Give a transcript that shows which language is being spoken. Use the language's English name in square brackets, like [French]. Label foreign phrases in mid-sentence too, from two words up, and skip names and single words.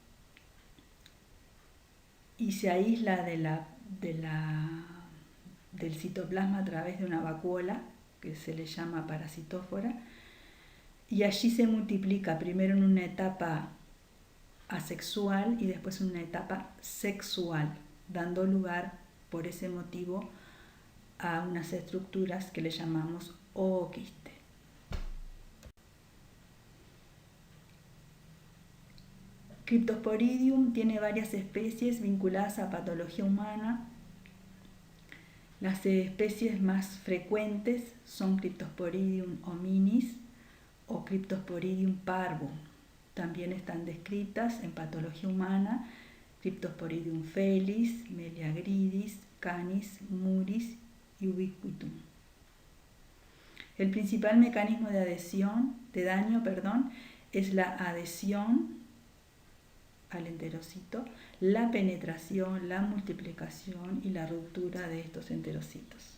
[Spanish] y se aísla del citoplasma a través de una vacuola, que se le llama parasitófora, y allí se multiplica primero en una etapa asexual y después en una etapa sexual, dando lugar por ese motivo a unas estructuras que le llamamos ooquiste. Cryptosporidium tiene varias especies vinculadas a patología humana. Las especies más frecuentes son Cryptosporidium hominis o Cryptosporidium parvum. También están descritas en patología humana Cryptosporidium felis, Meleagridis, Canis, Muris y Ubiquitum. El principal mecanismo de daño es la adhesión al enterocito, la penetración, la multiplicación y la ruptura de estos enterocitos.